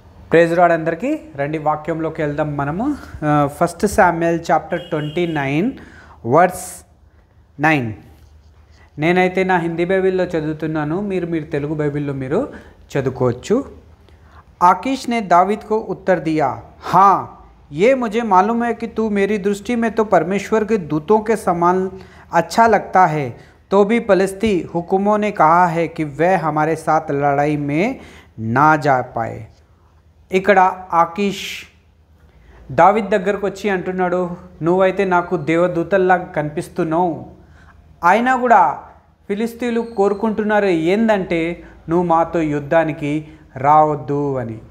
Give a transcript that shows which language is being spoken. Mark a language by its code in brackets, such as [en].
[te] Praise lord అందరికీ రండి వాక్యంలోకి వెళ్దాం మనము. First Samuel chapter 29 verse 9. నేనైతే నా హిందీ బైబిల్లో చదువుతున్నాను, మీరు తెలుగు బైబిల్లో మీరు చదువుకోవచ్చు. [hi] आकीश ने दावीद को उत्तर दिया, हाँ ये मुझे मालूम है कि तू मेरी दृष्टि में तो परमेश्वर के दूतों के समान अच्छा लगता है, तो भी फलिस्ती हुकुमों ने कहा है कि वह हमारे साथ लड़ाई में ना जा पाए. [te] ఇక్కడ ఆకీష్ దావీద్ దగ్గరకు వచ్చి అంటున్నాడు, నువ్వైతే నాకు దేవదూతల్లాగా కనిపిస్తున్నావు, అయినా కూడా ఫిలిస్తీన్లు కోరుకుంటున్నారు ఏందంటే నువ్వు మాతో యుద్ధానికి రావద్దు అని.